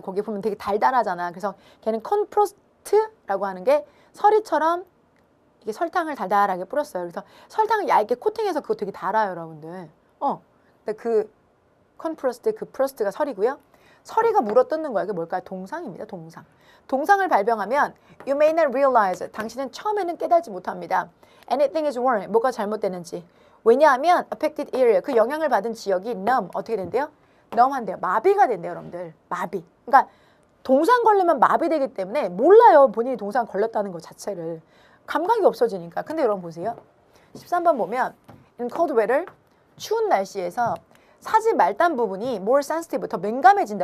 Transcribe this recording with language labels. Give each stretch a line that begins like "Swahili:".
Korean: 거기 보면 되게 달달하잖아. 그래서 걔는 콘프로스트라고 하는 게 서리처럼 이게 설탕을 달달하게 뿌렸어요. 그래서 설탕을 얇게 코팅해서 그거 되게 달아요, 여러분들. 근데 그 콘프로스트, 그 프로스트가 설이고요. 설이가 물어뜯는 거예요. 그게 뭘까요? 동상입니다. 동상. 동상을 발병하면
English: you may not realize,
Korean: 당신은 처음에는 깨달지 못합니다.
English: Anything is wrong,
Korean: 뭐가 잘못되는지. 왜냐하면
English: affected area,
Korean: 그 영향을 받은 지역이 numb, 어떻게 된대요? numb한대요. 마비가 된대요, 여러분들. 마비. 그러니까 동상 걸리면 마비되기 때문에 몰라요. 본인이 동상 걸렸다는 것 자체를. 감각이 없어지니까. 근데 여러분 보세요. 13번 보면
English: in cold weather,
Korean: 추운 날씨에서 사지 말단 부분이
English: more sensitive,
Korean: 더 민감해진다.